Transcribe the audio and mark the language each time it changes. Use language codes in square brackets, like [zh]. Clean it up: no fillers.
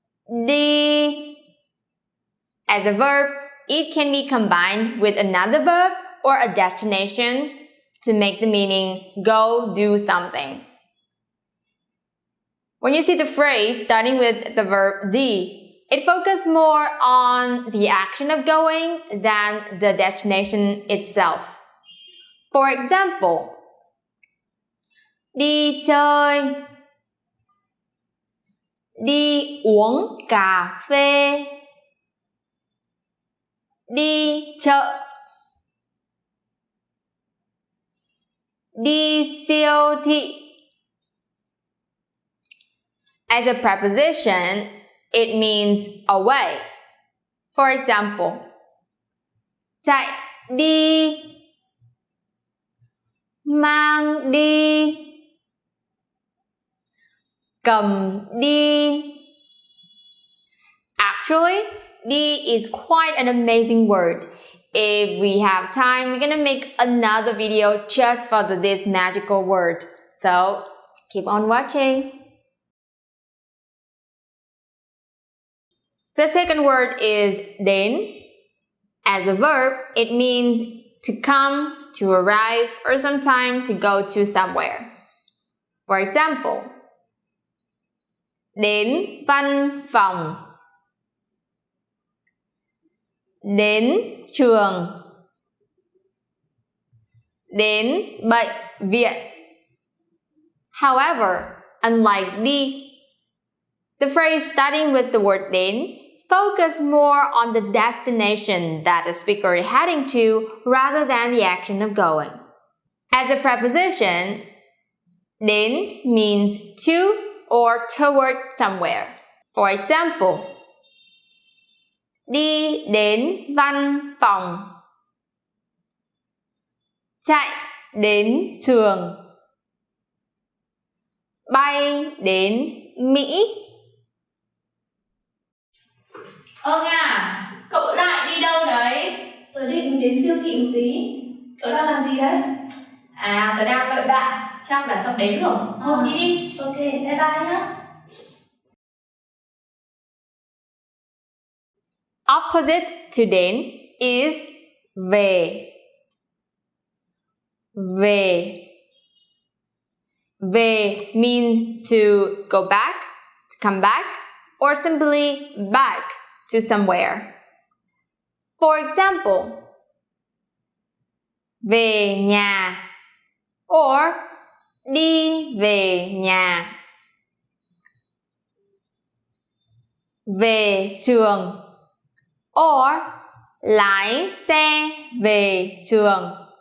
[en] Đi. As a verb, it can be combined with another verb or a destination to make the meaning go do something. When you see the phrase starting with the verb đi, it focuses more on the action of going than the destination itself. For example, [vi] đi chơi, đi uống cà phê, đi chợ, đi siêu thị. [en] As a preposition, it means away. For example, [vi] chạy đi, mang đi, cầm đi. [en] Actually, đi is quite an amazing word. If we have time, we're gonna make another video just for this magical word. So, keep on watching. The second word is đến. As a verb, it means to come, to arrive, or sometimes to go to somewhere. For example, [vi] đến văn phòng, đến trường, đến bệnh viện. [en] However, unlike đi, the phrase starting with the word đến focus more on the destination that the speaker is heading to rather than the action of going. As a preposition, đến means to or toward somewhere. For example, [vi] đi đến văn phòng, chạy đến trường, bay đến Mỹ. Nga, cậu lại đi đâu đấy? Tớ định đến siêu thị một tí. Cậu đang làm gì đấy? Tớ đang đợi bạn, chắc là sắp đến rồi. Đi đi. [en] Ok, bye bye [vi] nhá. [en] Opposite to đến is về. [vi] Về. [en] Về means to go back, to come back, or simply back to somewhere. For example, [vi] về nhà [en] or [vi] đi về nhà. Về trường [en] or [vi] lái xe về trường.